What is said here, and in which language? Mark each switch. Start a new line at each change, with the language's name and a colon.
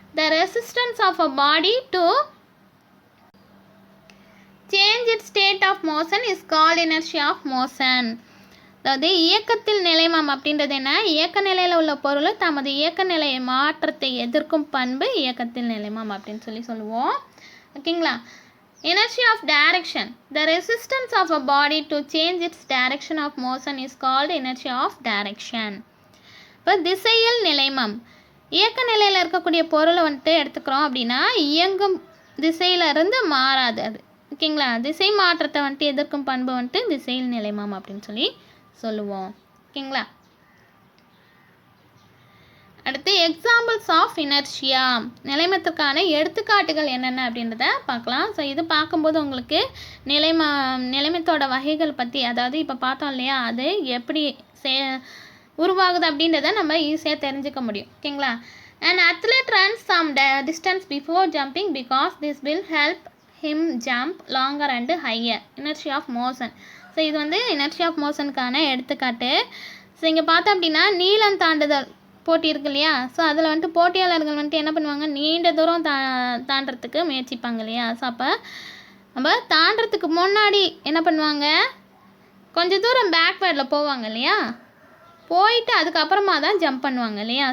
English: The resistance of a body to change its state of motion is called inertia of motion.
Tamil: அதாவது இயக்கத்தில் நிலைமாம் அப்படின்றது என்ன, இயக்க நிலையில் உள்ள பொருள் தமது இயக்க நிலை மாற்றத்தை எதிர்க்கும் பண்பு இயக்கத்தில் நிலைமாம் அப்படின்னு சொல்லுவோம்.
English: ஓகேங்களா? Inertia of direction. The resistance of a body to change its direction of motion is called inertia of direction.
Tamil: இப்போ திசையில் நிலைமம், இயக்க நிலையில் இருக்கக்கூடிய பொருளை வந்துட்டு எடுத்துக்கிறோம் அப்படின்னா இயங்கும் திசையிலிருந்து மாறாது அது. ஓகேங்களா? திசை மாற்றத்தை வந்துட்டு எதிர்க்கும் பண்பு வந்துட்டு திசையில் நிலைமாம் அப்படின்னு சொல்லுவோம். ஓகேங்களா? அடுத்து
English: examples of inertia,
Tamil: நிலைமத்திற்கான எடுத்துக்காட்டுகள் என்னென்ன அப்படின்றத பார்க்கலாம். ஸோ இது பார்க்கும்போது உங்களுக்கு நிலைமத்தோட வகைகள் பற்றி, அதாவது இப்போ பார்த்தோம் இல்லையா, அது எப்படி உருவாகுது அப்படின்றத நம்ம ஈஸியாக தெரிஞ்சுக்க முடியும். ஓகேங்களா?
English: An athlete runs some distance before jumping because this will help him jump longer and higher. Inertia of motion.
Tamil: So இது வந்து
English: inertia of motion
Tamil: க்கான எடுத்துக்காட்டு. ஸோ இங்கே பார்த்தோம் அப்படின்னா நீளம் தாண்டுதல் போட்டி இருக்கு இல்லையா, ஸோ அதில் வந்துட்டு போட்டியாளர்கள் வந்துட்டு என்ன பண்ணுவாங்க, நீண்ட தூரம் தாண்டுறதுக்கு முயற்சிப்பாங்க இல்லையா. ஸோ அப்போ நம்ம தாண்டுறதுக்கு முன்னாடி என்ன பண்ணுவாங்க, கொஞ்சம் தூரம் பேக்வேர்டில் போவாங்க இல்லையா, போயிட்டு அதுக்கப்புறமா தான் ஜம்ப் பண்ணுவாங்க இல்லையா.